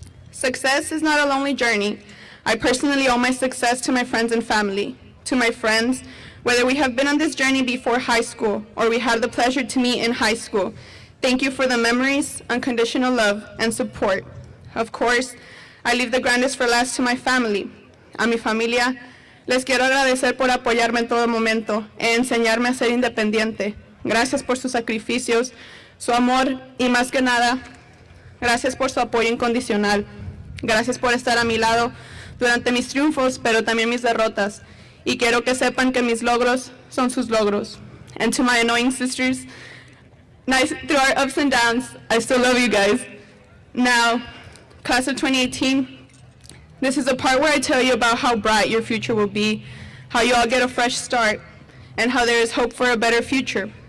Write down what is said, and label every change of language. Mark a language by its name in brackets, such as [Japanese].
[English] Success is not a lonely journey. I personally owe my success to my friends and family. To my friends, whether we have been on this journey before high school or we had the pleasure to meet in high school, thank you for the memories, unconditional love, and support. Of course, I leave the grandest for last to my family. [Spanish] A mi familia, les quiero agradecer por apoyarme en todo momento e enseñarme a ser independiente. Gracias por sus sacrificios, su amor y más que nada, gracias por su apoyo incondicional. Gracias por estar a mi lado durante mis triunfos, pero también mis derrotas. Y quiero que sepan que mis logros son sus logros. [English] And to my annoying sisters, through our ups and downs, I still love you guys. Now, class of 2018, this is a part where I tell you about how bright your future will be, how you all get a fresh start, and how there is hope for a better future.